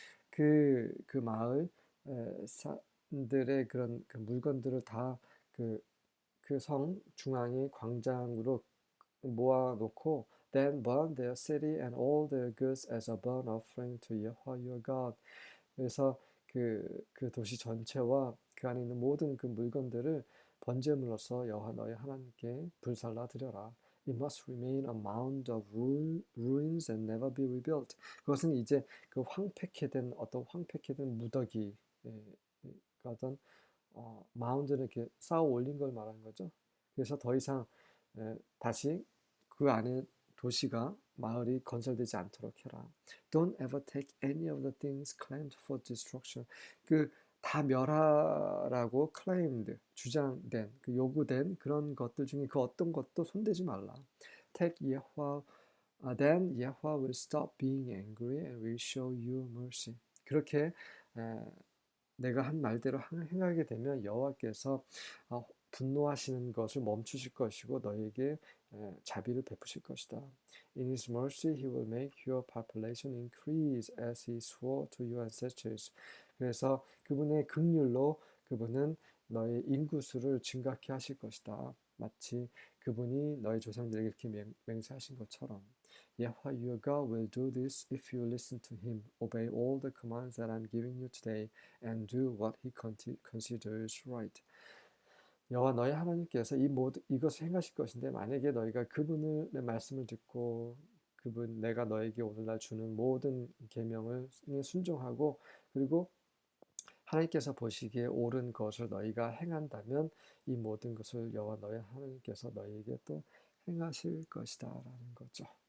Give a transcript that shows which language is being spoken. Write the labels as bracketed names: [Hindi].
[Korean] 그 마을 사람들의 그런 그 물건들을 다 그 성 중앙의 광장으로 모아놓고 [English] then burn their city and all their goods as a burnt offering to Yahweh your God. [Korean] 그래서 그 도시 전체와 그 안에 있는 모든 그 물건들을 번제물로서 여호와 너희 하나님께 불살라 드려라. [English] It must remain a mound of ruins and never be rebuilt. [Korean] 그것은 이제 그 황폐케된 어떤 황폐케된 무더기, 그 어떤 마운드를 이렇게 쌓아 올린 걸 말하는 거죠. 그래서 더 이상 다시 그 안에 도시가 마을이 건설되지 않도록 해라. [English] Don't ever take any of the things claimed for destruction. [Korean] 그 다 멸하라고 claimed, 주장된, 그 요구된 그런 것들 중에 그 어떤 것도 손대지 말라. [English] Take Yahweh, then Yahweh will stop being angry and will show you mercy. [Korean] 그렇게 내가 한 말대로 행하게 되면 여호와께서 분노하시는 것을 멈추실 것이고 너에게 자비를 베푸실 것이다. [English] In His mercy, He will make your population increase as He swore to your ancestors. [Korean] 그래서 그분의 긍휼로 그분은 너의 인구수를 증가케 하실 것이다. 마치 그분이 너의 조상들에게 이렇게 맹세하신 것처럼. [English] Yahweh your God will do this if you listen to Him, obey all the commands that I'm giving you today, and do what He considers right. [Korean] 여호와 너희 하나님께서 이것을 행하실 것인데 만약에 너희가 그분의 말씀을 듣고 내가 너에게 오늘날 주는 모든 계명을 순종하고 그리고 하나님께서 보시기에 옳은 것을 너희가 행한다면 이 모든 것을 여호와 너희 하나님께서 너희에게 또 행하실 것이다라는 거죠.